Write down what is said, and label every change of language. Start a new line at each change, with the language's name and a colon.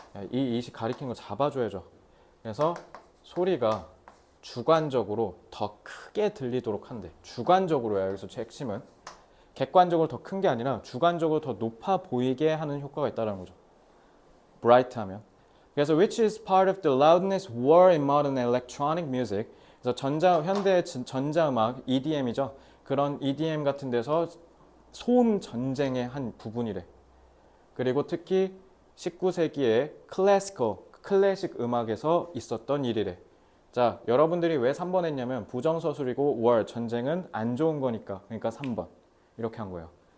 Korean: 이 이시 가리킨 거 잡아줘야죠. 그래서 소리가 주관적으로 더 크게 들리도록 한대. 주관적으로야 여기서 제 핵심은 객관적으로 더 큰 게 아니라 주관적으로 더 높아 보이게 하는 효과가 있다는 거죠. bright 하면. 그래서
English: which is part of the loudness war in modern electronic music.
Korean: 그래서 현대 전자음악 EDM이죠. 그런 EDM 같은 데서 소음 전쟁의 한 부분이래. 그리고 특히 19세기에 클래식 음악에서 있었던 일이래. 자, 여러분들이 왜 3번 했냐면 부정서술이고 war, 전쟁은 안 좋은 거니까. 그러니까 3번. 이렇게 한 거예요.